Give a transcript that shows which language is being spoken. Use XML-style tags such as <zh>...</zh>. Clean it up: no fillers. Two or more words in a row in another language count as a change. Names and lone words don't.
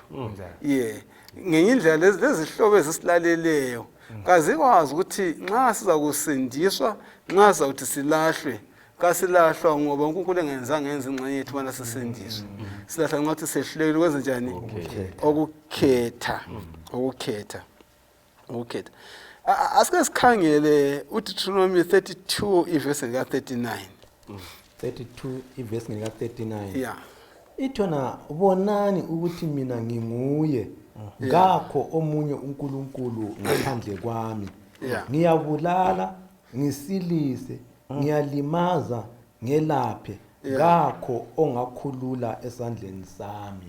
<nd>Ngenye indlela lezi hlobo ezisilaleleyo kazikwazi ukuthi nxa siza kusindiswa, nxa sizakuthi silahlwe, kasilahlwa ngoba uNkulunkulu engenzanga enze ingxenye yethu bana sisindiswe. Silahla nxa sehlulekile ukwenza njani? Ukukhetha. Asike sikhangele uDeuteronomy 32 ivesi lika 39. 32 ivesi lika 39. Yeah. Ithona bonani ukuthi mina nginguye. Ngakho omunye uNkulunkulu ngaphandle kwami. Ngiyabulala, ngisilise, ngiyalimaza, ngelaphe. Ngakho ongakhulula esandleni sami.</nd>